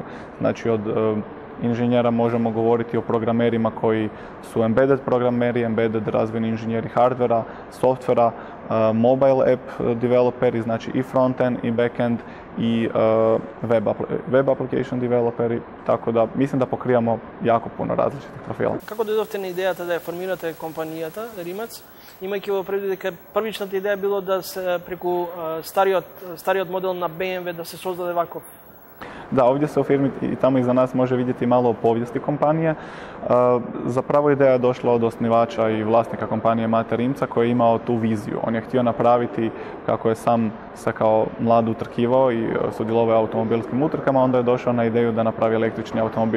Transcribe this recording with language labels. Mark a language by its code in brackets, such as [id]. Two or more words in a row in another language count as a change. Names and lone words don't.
[hr] Znači od inženjera možemo govoriti o programerima koji su embedded programeri, embedded razvojni inženjeri hardvera, softvera, [en] mobile app [hr] developeri, znači i frontend i backend i [en] web application [hr] developeri, tako da mislim da pokrivamo jako puno različitih profila. [mk] Како дојдовте на идејата да ја формирате компанијата Rimac, имајќи во предвид дека првичната идеја било да се преку стариот модел на BMW да се создаде ваков? [hr] Da, ovdje se u firmi i tamo iza nas može vidjeti malo o povijesti kompanije. Zapravo ideja je došla od osnivača i vlasnika kompanije Mate Rimca koji je imao tu viziju. On je htio napraviti, kako je sam se kao mlad utrkivao i sudjelovao u automobilskim utrkama, onda je došao na ideju da napravi električni automobil.